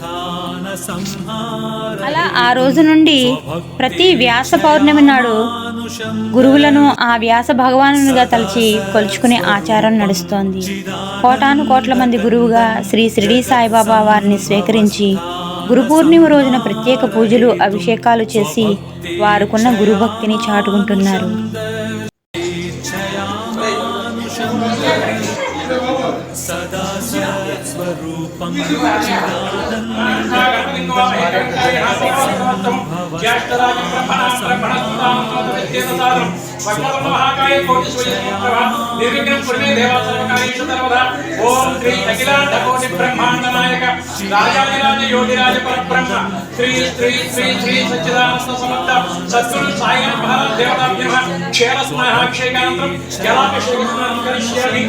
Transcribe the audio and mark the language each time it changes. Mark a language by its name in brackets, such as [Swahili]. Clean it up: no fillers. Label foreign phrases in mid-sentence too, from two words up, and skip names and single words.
[Telugu] అలా ఆ రోజు నుండి ప్రతి వ్యాస పౌర్ణమి నాడు గురువులను ఆ వ్యాస భగవానునిగా తలచి కొలుచుకునే ఆచారం నడుస్తోంది. కోటాను కోట్ల మంది గురువుగా శ్రీ షిరిడి సాయిబాబా వారిని స్వీకరించి గురు పూర్ణిమ రోజున ప్రత్యేక పూజలు, అభిషేకాలు చేసి వారుకున్న గురుభక్తిని చాటుకుంటున్నారు. [Sanskrit] सदा सत्स्वरूपं ओम श्री अखिलांड कोटि ब्रह्मांड नायक राजाधिराज योगिराज परब्रह्म श्री श्री श्री श्री सच्चिदानंद समर्थ सद्गुरु साई महाराज देवताभ्यः क्षीरस्नाहाभिषेकानन्तरं जलाभिषेकं करिष्यामि।